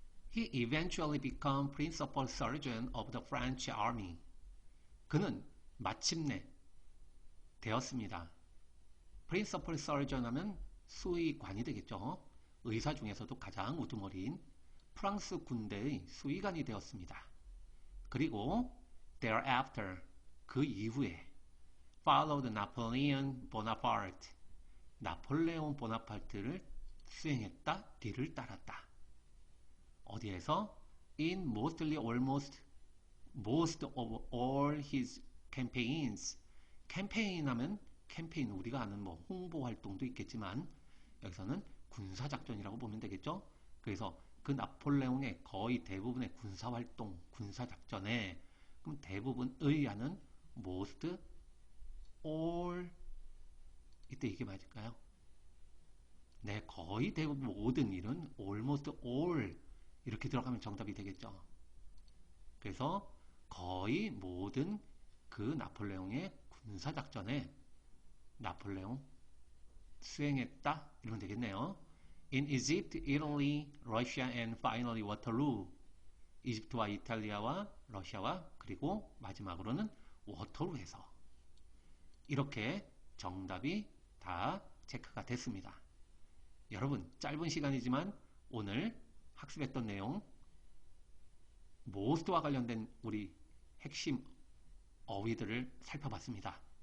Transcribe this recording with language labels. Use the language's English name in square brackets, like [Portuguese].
[English] He eventually became principal surgeon of the French army. [Korean] 그는 마침내 되었습니다. [English] principal surgeon [Korean] 하면 수의관이 되겠죠. 의사 중에서도 가장 우두머리인 프랑스 군대의 수의관이 되었습니다. 그리고 [English] thereafter, [Korean] 그 이후에 [English] followed Napoleon Bonaparte, [Korean] 나폴레옹 보나파르트를 수행했다, 뒤를 따랐다. 어디에서? [English] In mostly almost most of all his campaigns. [Korean] 캠페인 하면 캠페인 우리가 아는 뭐 홍보 활동도 있겠지만 여기서는 군사 작전이라고 보면 되겠죠. 그래서 그 나폴레옹의 거의 대부분의 군사 활동, 군사 작전에 그럼 대부분의 하는 most, all 이때 이게 맞을까요? 네, 거의 대부분 모든 일은 [English] almost all [Korean] 이렇게 들어가면 정답이 되겠죠. 그래서 거의 모든 그 나폴레옹의 군사작전에 나폴레옹 수행했다 이러면 되겠네요. [English] In Egypt, Italy, Russia and finally Waterloo. [Korean] 이집트와 이탈리아와 러시아와 그리고 마지막으로는 워터루에서 이렇게 정답이 다 체크가 됐습니다. 여러분 짧은 시간이지만 오늘 학습했던 내용 most와 관련된 우리 핵심 어휘들을 살펴봤습니다.